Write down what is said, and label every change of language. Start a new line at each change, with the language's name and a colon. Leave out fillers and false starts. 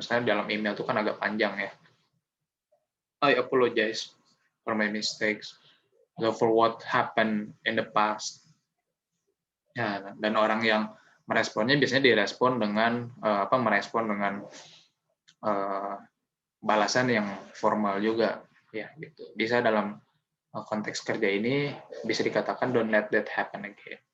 Indonesian: Misalnya dalam email itu kan agak panjang ya.
English: I apologize for my mistakes, for what happened in the past.
Indonesian: Ya, dan orang yang meresponnya biasanya direspon dengan merespon dengan balasan yang formal juga, ya gitu. Bisa dalam konteks kerja ini bisa dikatakan
English: don't let that happen again.